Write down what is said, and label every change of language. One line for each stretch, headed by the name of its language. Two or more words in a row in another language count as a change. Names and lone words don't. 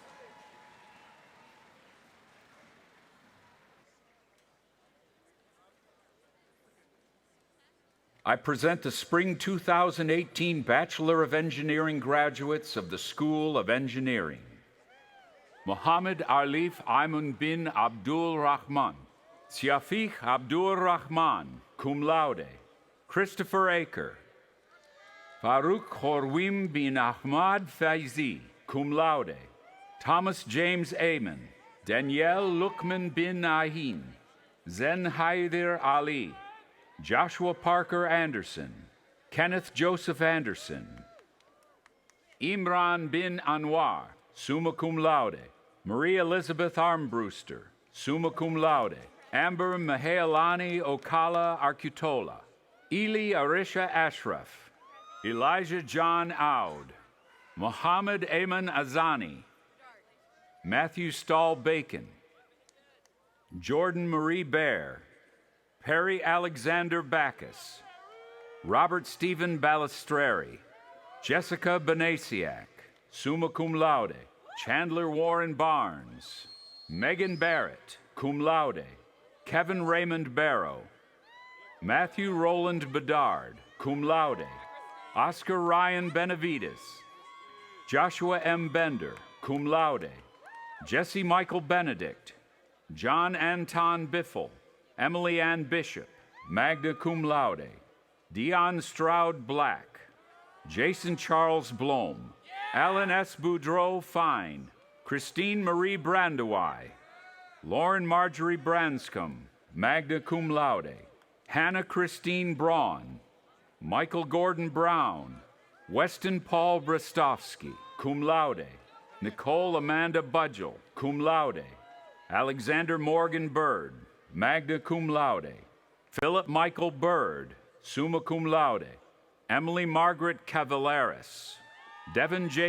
English: I present the spring 2018 Bachelor of Engineering graduates of the School of Engineering. Mohammed Arif Ayman bin Abdul Rahman, Siafiq Abdul Rahman,
Latin: cum laude.
English: Christopher Aker, Farouk Horwim bin Ahmad Faizi,
Latin: cum laude.
English: Thomas James Amen, Danielle Lukman bin Ahin, Zen Haider Ali, Joshua Parker Anderson, Kenneth Joseph Anderson, Imran bin Anwar,
Latin: summa cum laude.
English: Marie Elizabeth Armbruster,
Latin: summa cum laude.
English: Amber Mahealani Okala Arcutola, Eli Arisha Ashraf, Elijah John Aud, Mohammed Ayman Azani, Matthew Stahl Bacon, Jordan Marie Bear, Perry Alexander Backus, Robert Stephen Balistreri, Jessica Benasiak,
Latin: summa cum laude.
English: Chandler Warren Barnes, Megan Barrett,
Latin: cum laude.
English: Kevin Raymond Barrow, Matthew Roland Bedard,
Latin: cum laude.
English: Oscar Ryan Benavides, Joshua M.
Latin: Bender, cum laude.
English: Jesse Michael Benedict, John Anton Biffle, Emily Ann Bishop,
Latin: magna cum laude.
English: Dion Stroud Black, Jason Charles Blom, Alan S. Boudreau Fine, Christine Marie Brandewey, Lauren Marjorie Branscombe,
Latin: magna cum laude,
English: Hannah Christine Braun, Michael Gordon Brown, Weston Paul Brestowski,
Latin: cum laude,
English: Nicole Amanda Budgel,
Latin: cum laude,
English: Alexander Morgan Bird,
Latin: magna cum laude,
English: Philip Michael Bird,
Latin: summa cum laude,
English: Emily Margaret Cavaleras, Devin J.